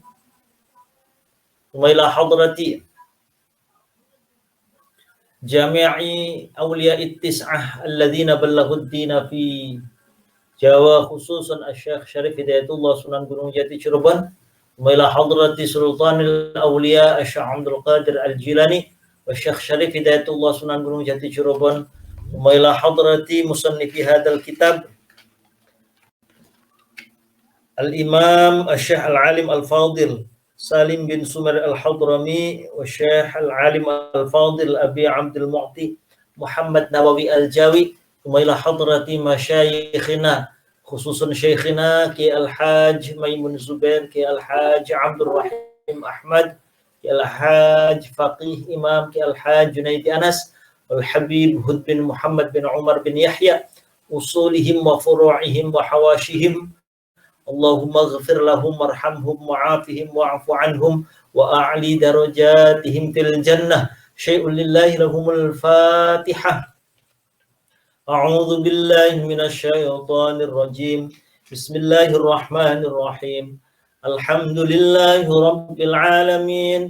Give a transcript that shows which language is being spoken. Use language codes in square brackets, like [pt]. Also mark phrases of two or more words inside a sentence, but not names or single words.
[ar] ثم إلى حضرة جميع أولياء التسعة الذين بلغوا الدين في جاوة، خصوصا الشيخ شريف هداية الله سونن غونونغ جاتي جيربون، وإلى حضرة سلطان الأولياء الشيخ عبد القادر الجيلاني والشيخ شريف هداية الله سونن غونونغ جاتي جيربون، وإلى حضرة مصنف هذا الكتاب الإمام الشيخ العالم الفاضل سالم بن سمير الحضرمي والشيخ العالم الفاضل أبي عبد المعطي محمد نووي الجاوي، وإلى حضرة مشايخنا خصوصا شيخنا كي الحاج ميمون زبير، كي الحاج عبد الرحيم أحمد، كي الحاج فقيه إمام كي الحاج جنيدي أنس، الحبيب هود بن محمد بن عمر بن يحيى، أصولهم وفروعهم وحواشيهم. اللهم اغفر لهم وارحمهم وعافهم واعف عنهم وأعل درجاتهم في الجنة. شيء لله لهم الفاتحة. أعوذ بالله من الشيطان الرجيم. بسم الله الرحمن الرحيم. الحمد لله رب العالمين.